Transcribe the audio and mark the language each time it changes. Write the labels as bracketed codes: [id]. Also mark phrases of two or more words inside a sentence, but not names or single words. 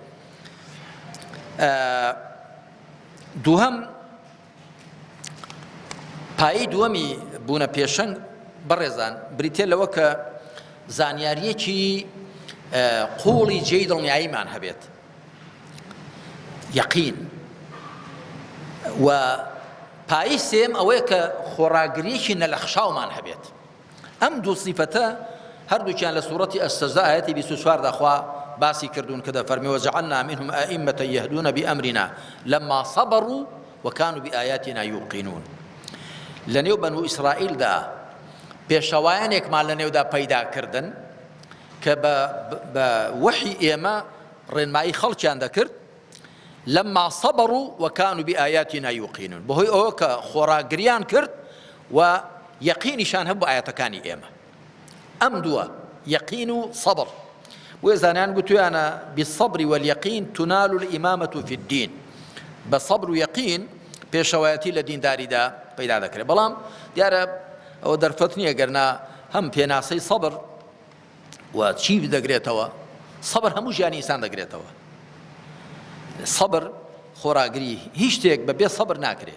[ckb] دووهەم پایەی دووەمی بوونە پێشەنگ بەڕێزان بریتێ لەوە کە زانیاریەکی قوڵی جێی دڵنیاییمان هەبێت، یەقین. و پایەی سێم ئەوەیە کە خۆڕاگریەکی نەلەخشاومان هەبێت. ئەم دوو سیفەتە هەردووکیان لە سوورەتی ئەستەزا ئایەتی 24 داخوا باسی کردوون کە دەفەرمێ [ar] وجعلنا منهم ئائمة يهدون بأمرنا لما صبروا وكانوا بآياتنا يوقنون. [ckb] لەنێو بەنو ئیسرائیلدا پێشەوایانێکمان لەنێودا پەیداکردن کە بە وحی ئێمە ڕێنمایی خەڵکیان دەکرد [ar] لما صبروا وكانوا بآياتنا يوقنون، [ckb] بەهۆی ئەوە کە خۆڕاگریان کرد و یەقینیشان هەبوو ئاەتەکانی ئێمە. ئەم دووە یەقین و سەبر. وێزانیان گوتویانە [ar] بالصبر واليقين تنال الإمامة في الدين. [ckb] بە سەبر و یەقین پێشەوایەتی لە دینداریدا پەیدا دەکرێت. بەڵام دیارە ئەوە دەرفەت نییە گەرنا هەم پێناسەی سەبر و چی دەگرێتەوە. سەبر هەموو ژیانی ئینسان دەگرێتەوە. سەبر خۆراگری هیچ شتێک بەبێ سەبر ناکرێت.